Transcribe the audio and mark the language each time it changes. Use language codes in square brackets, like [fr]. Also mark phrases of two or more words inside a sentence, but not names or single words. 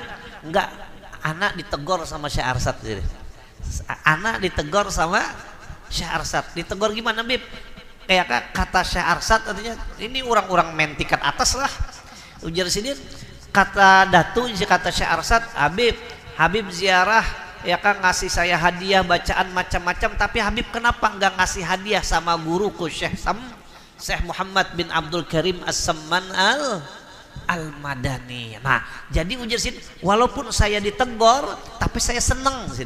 [id] Enggak, anak ditegor sama Syekh Arsad. Anak ditegor sama Syekh Arsad. Ditegor gimana Bib? Kayak kata Syekh Arsad artinya ini orang-orang main tingkat atas lah. Ujar Sidin, kata Datu, kata Syekh Arsad, Habib ziarah ya kan, ngasih saya hadiah bacaan macam-macam, tapi Habib kenapa enggak ngasih hadiah sama guruku Syekh Muhammad bin Abdul Karim As-Samman Al-Madani. Nah jadi ujar Sidin, walaupun saya ditegor tapi saya senang Sidin.